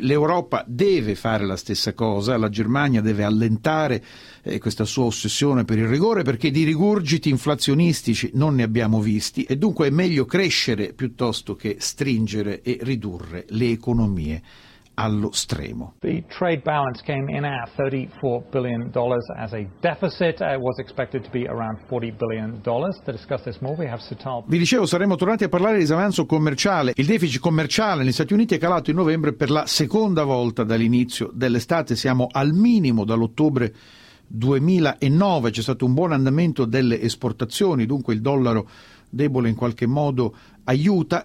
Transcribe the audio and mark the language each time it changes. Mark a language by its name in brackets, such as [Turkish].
[Italian] L'Europa deve fare la stessa cosa, la Germania deve allentare questa sua ossessione per il rigore, perché di rigurgiti inflazionistici non ne abbiamo visti e dunque è meglio crescere piuttosto che stringere e ridurre le economie allo stremo. [English] The trade balance came in at $34 billion as a deficit. It was expected to be around $40 billion. To discuss this more, we have Sital. [Italian] Vi dicevo, saremo tornati a parlare di disavanzo commerciale. Il deficit commerciale negli Stati Uniti è calato in novembre per la seconda volta dall'inizio dell'estate. Siamo al minimo dall'ottobre 2009. C'è stato un buon andamento delle esportazioni, dunque il dollaro debole in qualche modo aiuta.